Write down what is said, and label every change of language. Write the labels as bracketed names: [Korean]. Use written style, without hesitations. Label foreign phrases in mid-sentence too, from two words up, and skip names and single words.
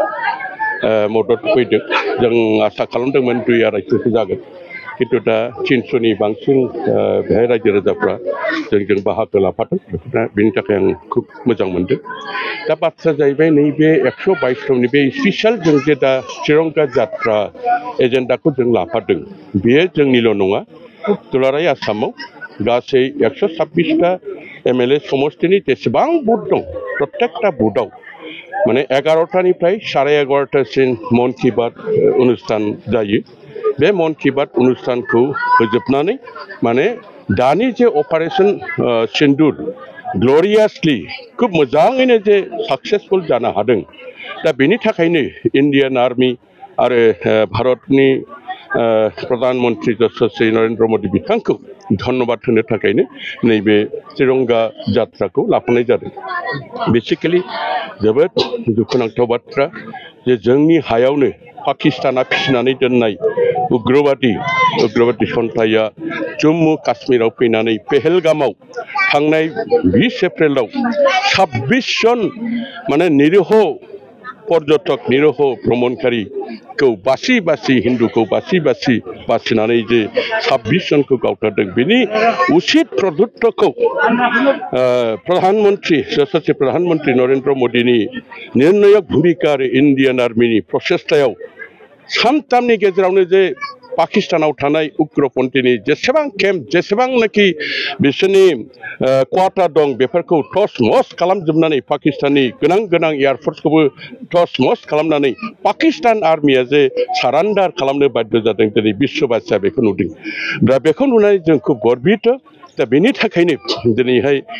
[Bodo] मदद फैदों जों आसा खालामदोंमोन 2-2.5 जागोन किन्तु दा 300नि बांसिन बेहाय रायजो राजाफ्रा जोंजों बाहागो लाफादों बेनि थाखाय आं खुब मोजां मोनदों दा बाथ्रा जाहैबाय नैबे 122 बे स्पेसियेल जों जे दा तिरंगा जात्रा एजेन्डाखौ जों लाफादों बेयो जोंनिल' नङा दुलाराय आसामाव गासै 126टा एमएलए समष्टिनि जेसेबां बुथ दं प्रत्येकटा बुथआव माने 11टानिफ्राय 11:30सिम मन की बात अनुष्ठान जायो बे मन की बात अनुष्ठानखौ फोजोबनानै माने दानि जे अपारेशन सिन्दुर ग्ल'रियासलि खुब मोजाङैनो जे साक्सेसफुल जानो हादों दा बेनि थाखायनो [English] Indian Army [Bodo] आरो भारतनि प्रधानमंत्री यशस्वी नरेंद्र मोदी बिथांखौ धन्यबाद होनो थाखायनो नैबे तिरंगा जात्राखौ लाफानाय जादों बेसिकेलि जोबोद दुखुनांथाव बाथ्रा जे जोंनि हायावनो पाकिस्ताना फिसिनानै दोननाय उग्रबादि सन्थाया जम्मु काश्मीराव फैनानै पेहेलगामाव थांनाय 20 एप्रिलाव 26 जन माने निरीह पर्यटक निरीह भ्रमणकारिखौ बासि हिन्दुखौ बासिनानै जे 26 जनखौ गावथारदों बेनि उचित प्रदुत्तरखौ यशस्वी प्रधानमंत्री नरेंद्र मोदीनि निर्णायक भूमिका आरो इन्डियान आर्मिनि प्रचेष्टायाव सानथामनि गेजेरावनो जे पाकिस्तानाव थानाय उग्रपन्थीनि जेसेबां केम्प जेसेबांनाखि बिसोरनि क्वार्टार दं बेफोरखौ टस मस खालामजोबनानै पाकिस्ताननि गोनां एयारफोर्सखौबो टस मस खालामनानै पाकिस्तान आर्मिया जे सारेन्डार खालामनो बाध्य जादों दिनै बिश्वबासिया बेखौ नुदों दा बेखौ नुनानै जों खुब गर्बित दा बेनि थाखायनो दिनैहाय